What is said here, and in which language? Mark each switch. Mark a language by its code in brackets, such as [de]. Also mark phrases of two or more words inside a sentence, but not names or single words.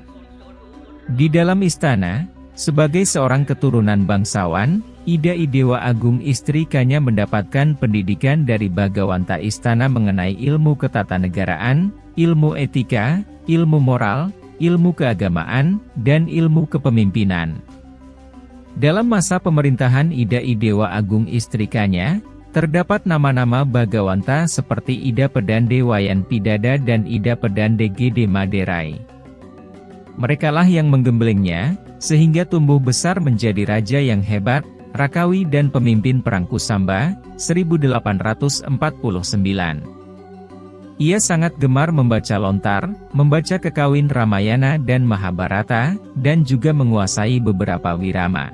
[id] Di dalam istana, sebagai seorang keturunan bangsawan, Ida Idewa Agung istri Kanya mendapatkan pendidikan dari Bagawanta Istana mengenai ilmu ketatanegaraan, ilmu etika, ilmu moral, ilmu keagamaan, dan ilmu kepemimpinan. Dalam masa pemerintahan Ida Idewa Agung istri Kanya, terdapat nama-nama Bagawanta seperti Ida Pedande Wayan Pidada dan Ida Pedande Gede Maderai. Merekalah yang menggemblengnya, sehingga tumbuh besar menjadi raja yang hebat, Rakawi dan pemimpin Perang Kusamba, 1849. Ia sangat gemar membaca lontar, membaca Kekawin Ramayana dan Mahabharata, dan juga menguasai beberapa wirama.